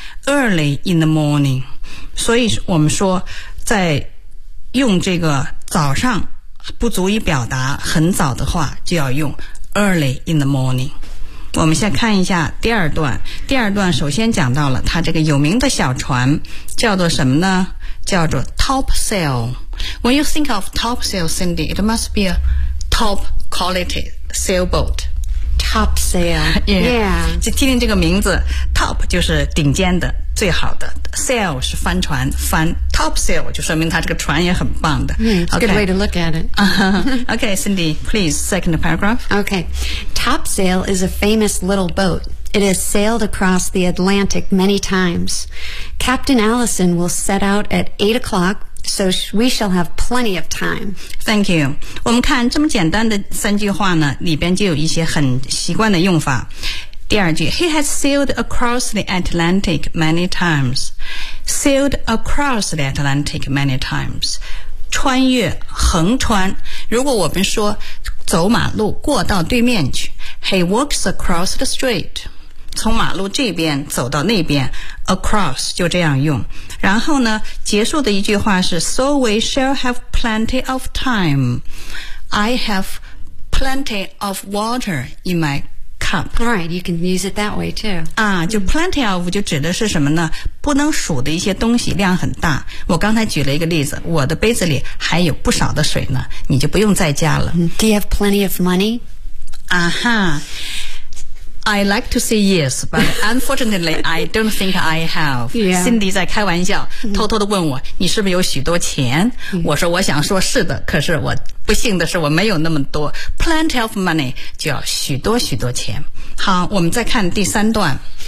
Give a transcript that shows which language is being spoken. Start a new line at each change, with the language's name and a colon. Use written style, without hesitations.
English: Early in the morning.
Chinese: 所以我们说在用这个早上不足以表达很早的话就要用
English: early in the morning.
Chinese: 我们先看一下第二段。第二段首先讲到了他这个有名的小船叫做什么呢？叫做 topsail.
English: When you think of topsail, Cindy, it must be a top quality sailboat. Topsail.
Chinese: Yeah. yeah. 就听听这个名字 ,top 就是顶尖的最好的 ,sail 是帆船帆 ,topsail 就说明他这个船也很棒的。
English: Mm, it's a good way to look at it. Okay, Cindy, please, second paragraph. Okay. Topsail is a famous little boat. It has sailed across the Atlantic many times. Captain Allison will set out at 8 o'clock, so we shall have plenty of time. Thank you.
Chinese: 我们看这么简单的三句话呢，里边就有一些很习惯的用法。第二句
English: ,He has sailed across the Atlantic many times. Sailed across the Atlantic many times.
Chinese: 穿越横穿如果我们说走马路过到对面去
English: He walks across the street
Chinese: 从马路这边走到那边
English: Across
Chinese: 就这样用然后呢结束的一句话是
English: So we shall have plenty of time I have plenty of water in my cup Right, you can use it that way too
Chinese: 啊，就 plenty of 就指的是什么呢不能数的一些东西量很大我刚才举了一个例子我的杯子里还有不少的水呢你就不用再加了
English: Do you have plenty of money? I like to say yes but unfortunately I don't think I have、 yeah.
Chinese: Cindy 在开玩笑偷偷地问我你是不是有许多钱、mm-hmm. 我说我想说是的可是我不幸的是我没有那么多
English: plenty of money
Chinese: 就要许多许多钱好我们再看第三段